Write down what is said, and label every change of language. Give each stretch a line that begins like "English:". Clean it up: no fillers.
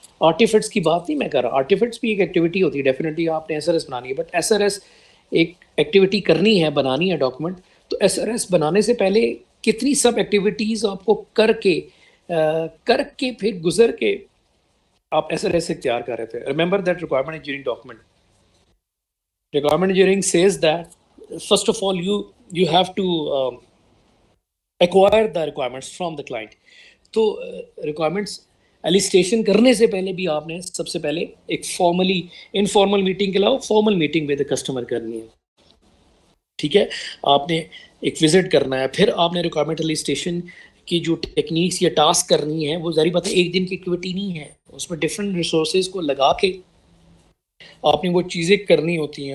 Urdu: Artefacts کی بات نہیں میں کر رہا، آرٹیفیکٹس بھی ایک ایکٹیویٹی ہوتی ہے، ڈیفینیٹلی آپ نے ایس آر ایس بنانی ہے، بٹ ایس آر ایس ایک ایکٹیویٹی کرنی ہے، بنانی ہے ڈاکومنٹ. تو ایس آر ایس بنانے سے پہلے کتنی سب ایکٹیویٹیز آپ کو کر کے پھر گزر کے آپ ایس آر ایس تیار کر رہے تھے.
English: Remember that requirement engineering document. Requirement engineering says that first of all you have to acquire the requirements from the client.
Urdu: تو requirements elicitation کرنے سے پہلے بھی آپ نے سب سے پہلے ایک فارملی انفارمل میٹنگ کے علاوہ فارمل میٹنگ
English: with customer
Urdu: کرنی ہے. ٹھیک ہے، آپ نے ایک وزٹ کرنا ہے، پھر آپ نے ریکوائرمنٹ elicitation کی جو ٹیکنیکس یا ٹاسک کرنی ہے وہ ظاہر بات ہے ایک دن کی ایکٹیویٹی نہیں ہے، اس میں ڈفرینٹ ریسورسز کو لگا کے آپ نے وہ چیزیں کرنی ہوتی ہیں.